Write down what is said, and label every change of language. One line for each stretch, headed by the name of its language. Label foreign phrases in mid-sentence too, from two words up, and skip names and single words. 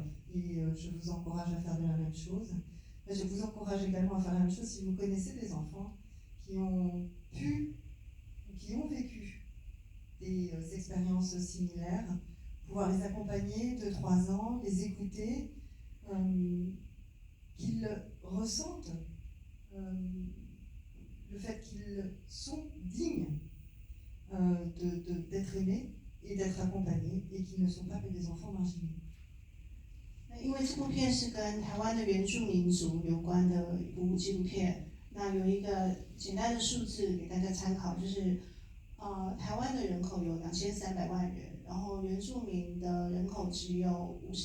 French: Et je vous encourage à faire de la même chose. Je vous encourage également à faire la même chose si vous connaissez des enfants qui ont vécu des expériences similaires, pouvoir les accompagner 2-3 ans, les écouter, qu'ils ressentent le fait qu'ils sont dignes d'être aimés et d'être accompagnés et qu'ils ne sont pas que des enfants marginaux.
Chinese: 因为这部片是跟台湾的原住民族有关的一部纪录片，那有一个简单的数字给大家参考，就是台湾的人口有2300万人，然后原住民的人口只有